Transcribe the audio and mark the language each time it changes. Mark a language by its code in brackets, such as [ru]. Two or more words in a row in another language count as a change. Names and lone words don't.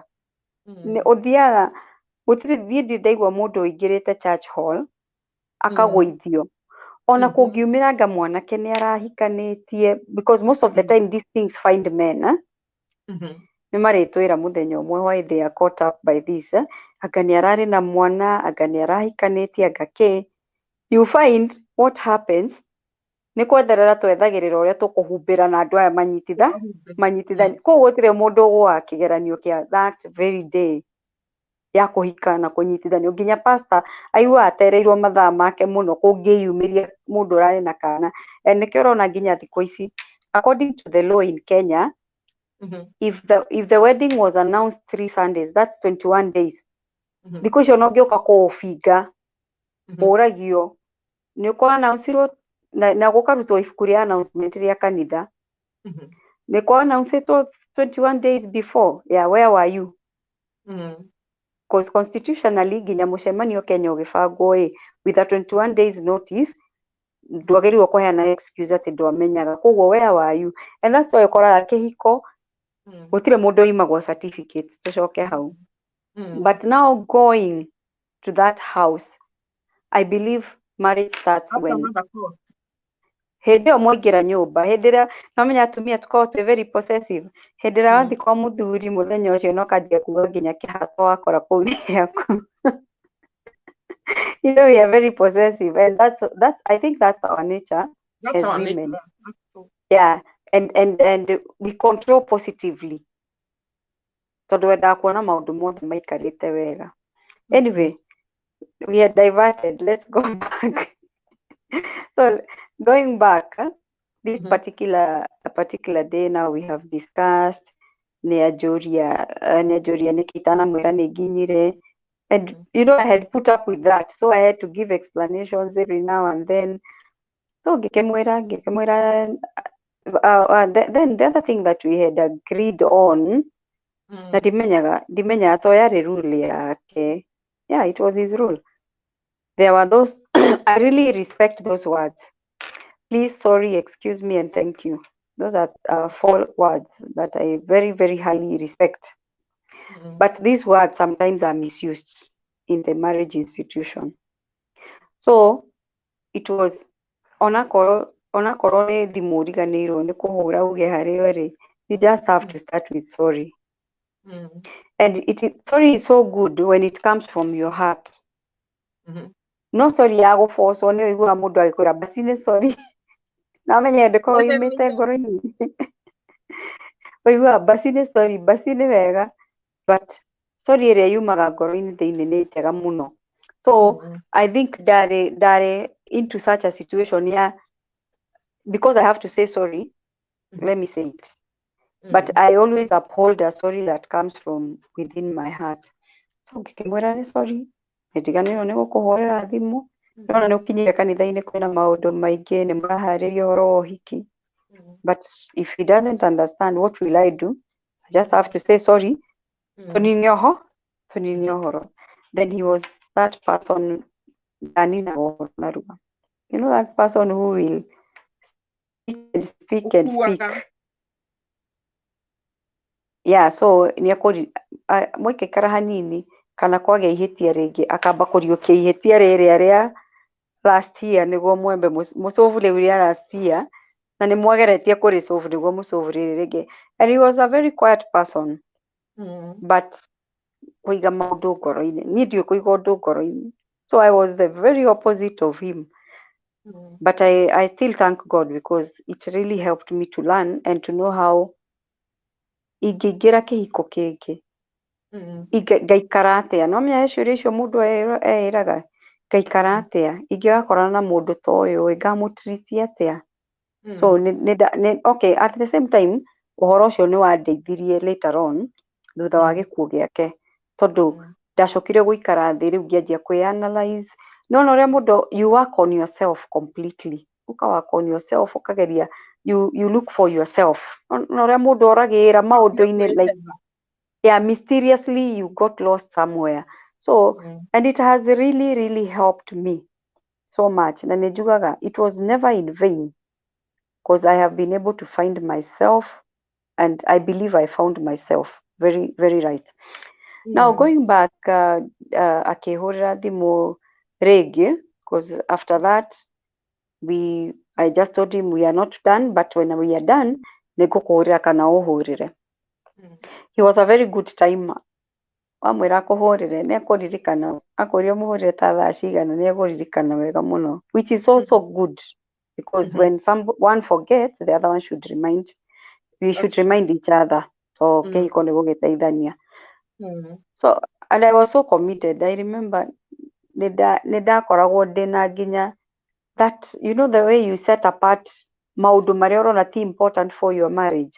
[ki] Ũthiaga gũtirĩ ndaigua mũndũ ũingĩrĩte [en] church hall [ki] akagũithio. Ona kũngiumĩra anga mwanake nĩ arahikanĩtie, [en] because most of the time these things find men. [ki] Nĩ marĩtwĩra mũthenya ũmwe [en] why they are caught up by this. [ki] Anga nĩ ararĩ na mwana, anga nĩ arahikanĩtie, anga kĩ. [en] You find what happens [ki] nĩ kwetherera twethagĩrĩra ũrĩa tũkũhumbĩra na andũ aya manyitithani. Koguo gũtirĩ mũndũ ũgũaga kĩgeranio kĩa [en] that very day [ki] ya kũhika na kũnyitithanio. Nginya pastor aigua atereirwo mathaa make mũno kũngĩyumĩria mũndũ ũrarĩ na kana. Nĩkĩo ũrona nginya thikũ ici [en] according to the law in Kenya, if the wedding was announced 3 Sundays, that's 21 days. [ki] Thikũ icio no ngĩũka kũũbinga ũragio nĩ ũkũ announceirwo na gũkarutwo ibuku rĩa announcement rĩa kanitha. Nĩ kũ announceitwo [en] 21 days before. Yeah, where were you? Because constitutionally [ki] nginya mũcemanio Kenya ũgĩbangwo [en] with a 21 days notice [ki] ndwagĩrĩirwo kũheana excuse atĩ ndwamenyaga. Koguo [en] where were you? And that's why [ki] ũkoraga kĩhiko gũtirĩ mũndũ oimagwo certificate. Tũcoke hau. [en] But now going to that house, I believe marriage starts when [ki] hĩndĩ ĩyo mwaingĩra nyũmba, hĩndĩ ĩrĩa nomenya atumia tukoragwo twĩ [en] very possessive. [ki] Hĩndĩ ĩrĩa wathiĩ kwa mũthuri mũthenya ũcio no kanjia kuuga nginya kĩhato wakora kũu nĩ gĩaku. [en] You know, we are very possessive, and that's I think that's our nature. That's as our women. Nature. Yeah, and we control positively. [ki] Tondũ wendaga kuona maũndũ mothe maikarĩte wega. [en] Anyway, we are diverted. Let's go back. So going back, this particular day now we have discussed [ki] nĩanjũria nĩkĩitana nĩnginyire. [en] And you know, I had put up with that, so I had to give explanations every now and then. So ngĩkĩmwĩra then the other thing that we had agreed on, [ki] na ndimenyaga to yarĩ rule yake. [en] Yeah, it was his rule. There were those I really respect those words. Please, sorry, excuse me, and thank you. Those are 4 words that I very, very highly respect. But these words sometimes are misused in the marriage institution. So it was [ki] onakorwo nĩ thimũ ũriganĩirwo nĩ kũhũra uge harĩa ũrĩ, [en] you just have to start with sorry. And sorry is so good when it comes from your heart. [ki] No sorry ya gũbocwo nĩ ũiguaga mũndũ agĩkwĩra basi nĩ sorry. Na menya ndĩkorwo yumĩte ngoro-inĩ. Ũiguaga basi nĩ sorry, basi nĩ wega. But sorry ĩrĩa yumaga ngoro-inĩ thĩinĩ nĩ njega mũno. [en] So I think that into such a situation, because I have to say sorry, let me say it. But I always uphold a sorry that comes from within my heart. [ki] So ngĩkĩmwĩra nĩ sorry, nĩndiganĩirwo nĩ gũkũhũrĩra thimũ. Nĩona nĩ ũkinyire kanitha-inĩ kwĩna maũndũ maingĩ, nĩ mũraharĩria ũhoro wa ũhiki. [en] But if he doesn't understand, what will I do? I just have to say sorry. [ki] Tũninio ũhoro. [en] Then he was that person, you know, that person who will speak and speak. [ki] Yeah, so mwĩkĩkara hanini kana kwagĩa ihĩtia rĩngĩ akamba kũriũkia ihĩtia rĩrĩa rĩa [en] last year [ki] nĩguo mwembe mũsolve rĩu rĩa [en] last year, [ki] na nĩ mwageretie kũrĩsolve nĩguo mũsolve rĩrĩ rĩngĩ. [en] And he was a very quiet person. [ki] But kũiga maũndũ ngoro-inĩ, niĩ ndiũĩ kũiga ũndũ ngoro-inĩ. [en] So I was the very opposite of him. But I still thank God because it really helped me to learn and to know how [ki] ingĩingĩra kĩhiko kĩngĩ ngaikara atĩa. No menya ciũria icio mũndũ eĩraga ngaikara atĩa, ingĩgakorana na mũndũ ta ũyũ ngamũtreat atĩa. [en] So okay, at the same time [ki] ũhoro ũcio nĩ wandeithirie [en] later on [ki] thutha wa gĩkuũ gĩake, tondũ ndacokire gũikara thĩ rĩu ngĩanjia kwĩ-analyze. Nona ũrĩa mũndũ [en] you work on yourself completely, work on yourself, ũkageria you look for yourself. [ki] Nona ũrĩa mũndũ oragĩra maũndũ-inĩ [en] like yeah, mysteriously you got lost somewhere. So and it has really helped me so much. [ki] Na nĩnjugaga [en] it was never in vain because I have been able to find myself and I believe I found myself very right. Now going back [ki] akĩhũrĩra thimũ rĩngĩ [en] because after that I just told him we are not done, but when we are done [ki] nĩngũkũhũrĩra kana ũhũrĩre. [en] He was a very good timer. [ki] Wamwĩra akũhũrĩre nĩekũririkana, akũria ũmũhũrĩre ta thaa cigana nĩekũririkana wega mũno, [en] which is also good because when one forgets the other one should remind. We should remind each other. [ki] So kĩhiko nĩ gũgĩteithania. [en] So and I was so committed. I remember [ki] nĩndakoragwo ndĩna nginya [en] that, you know, the way you set apart [ki] maũndũ marĩa ũrona ti [en] important for your marriage.